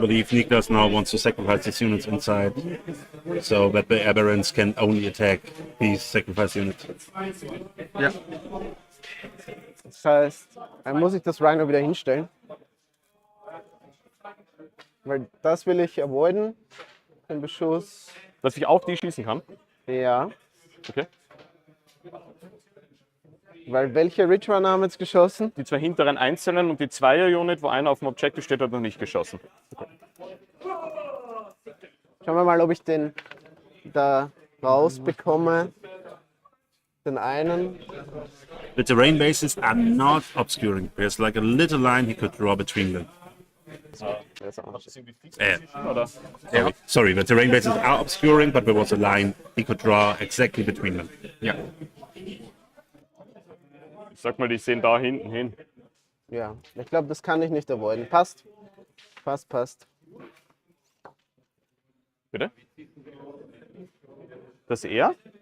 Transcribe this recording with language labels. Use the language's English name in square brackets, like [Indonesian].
[English] believe Niklas now wants to sacrifice his units inside, so that the aberrants can only attack these sacrifice units. [German] Das heißt, dann muss ich das Rhino wieder hinstellen. Weil das will ich avoiden. Den Beschuss. Dass ich auf die schießen kann. Ja. Okay. Weil welche Ridge Runner haben jetzt geschossen? Die 2 hinteren einzelnen und die 2er-Unit, wo einer auf dem Objective steht, hat noch nicht geschossen. Schauen wir mal, ob ich den da rausbekomme. Den einen. [English] The terrain bases are not obscuring. There's like a little line he could draw between them. [German] Oder? [English] Sorry, the terrain bases are obscuring, but there was a line he could draw exactly between them. Yeah. [German] Ich sag mal, die sehen da hinten hin. Ja, ich glaube, das kann ich nicht avoiden. Passt. Passt. Bitte? Das er?